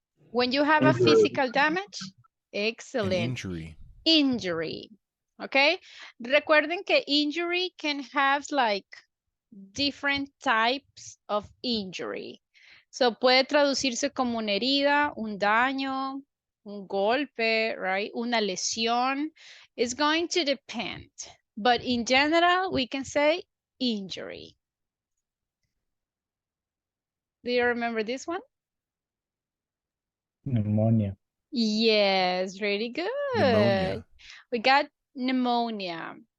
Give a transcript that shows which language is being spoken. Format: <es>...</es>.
<en>When you have a physical damage, An excellent. injury. Injury. Okay.</en> <es>Recuerden que</es> <en>injury can have like different types of injury.</en> <es>So puede traducirse como una herida, un daño, un golpe, right? Una lesión.</es> <en>It's going to depend. But in general, we can say injury. Do you remember this one? Pneumonia. Yes, really good. Pneumonia. We got pneumonia.</en>